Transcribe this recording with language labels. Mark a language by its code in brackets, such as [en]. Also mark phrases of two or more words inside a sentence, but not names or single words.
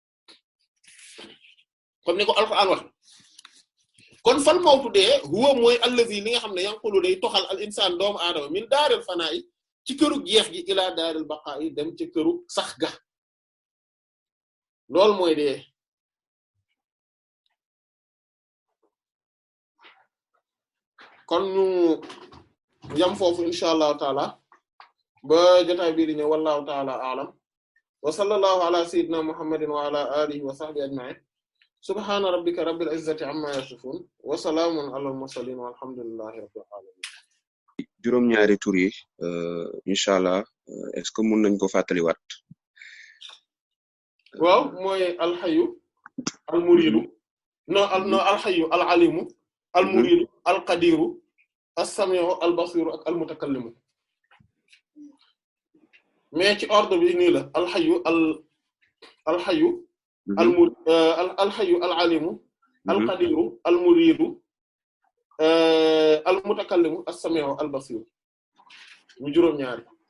[wo] comme ni ko Alxuraan wax kon [ar] فالموت [wo] dee huwa mooy allazi li nga xam ne yanqulu day toxal [ar] الإنسان [wo] doomu aadama [ar] من دار الفناء [wo] ci këru jeex gi [ar] إلى دار البقاء [wo] dem ci këru sax ga loolu mooy dee kon ñu yam foofu [ar] إن شاء الله تعالى [wo] ba jotaay bii di ñëw [ar] والله تعالى أعلم وصلى الله على سيدنا محمد وعلى آله وصحبه أجمعين سبحان ربك رب العزة عما يصفون وسلام على المرسلين والحمد لله رب العالمين [wo] juróom-ñaari tur yi inshallah [fr] est-ce que [wo] mën nañ ko fàttaliwaat waaw mooy [ar] الحي المريد [wo] no [ar] الحي العليم المريد القادر السميع البصير [wo] ak almutakallimu mais ci ordre bi nii la [ar] الحي الحي الحي العليم القادر المريد المتكلم السميع البصير [wo] mu juróom-ñaari